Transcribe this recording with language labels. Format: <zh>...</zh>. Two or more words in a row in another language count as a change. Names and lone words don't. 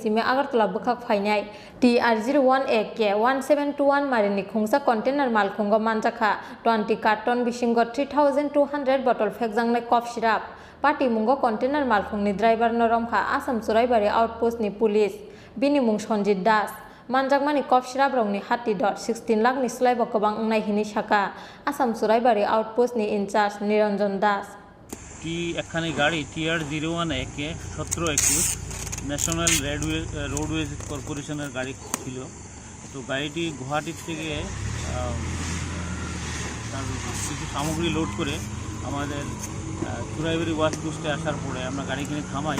<trp>simi Agartala bukhak phainai TR01AK 1721 marini khungsa container malkhungo manjaka 20 carton bisingo 3200 bottle phekjangnai</trp> <en>cough syrup</en> <trp>Pati mungo container malkhungni driver no romkha Assam Soraibari outpost ni pulis bini mung Sonjit Das manjakmani</trp> <en>cough syrup</en> <trp>rongni hati dot 16 lakh ni slaibo kobang ungnai hini saka Assam Soraibari outpost ni</trp> <en>in charge</en> <trp>Niranjan Das</trp> <bn>একখানি গাড়ি TR01AK 1721 ন্যাশনাল রোডওয়েজ কর্পোরেশনের গাড়ি ছিল। তো গাড়িটি গুয়াহাটি থেকে কিছু সামগ্রী লোড করে আমাদের সুরাইবাড়ি</bn> <en>watch post</en> <bn>আসার পরে আমরা গাড়িখানে থামাই।</bn>